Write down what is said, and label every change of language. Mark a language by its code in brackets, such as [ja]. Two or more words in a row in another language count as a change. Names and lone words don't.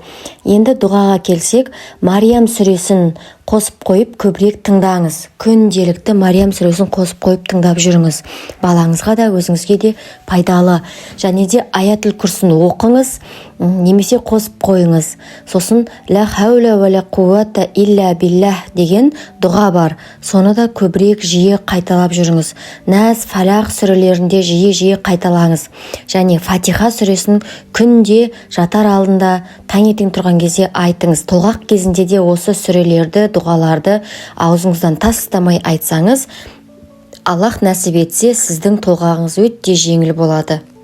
[kk] Енді дұғаға келсек, Мариям сүресін қосып қойып көбірек тыңдаңыз. Күнделікті Мариям сүресін қосып қойып тыңдап жүріңіз. Балаңызға да өзіңізге де пайдалы. Және де [ar] آية الكرسي [kk] оқыңыз, немесе қосып қойыңыз. Сосын [ar] لا حول ولا قوة إلا بالله [kk] деген дұға бар. Соны да көбірек жиі қайталап жүріңіз. Нәс, фалақ сүрелерінде жиі қайталаңыз. Және Фатиха сүресін күнде жатар алдында, таңертең тұрған кезде айтыңыз. Толғақ кезінде де осы сүрелерді, дұғаларды аузыңыздан тастамай айтсаңыз, Аллах нәсіп етсе, сіздің толғағыңыз өте жеңіл болады.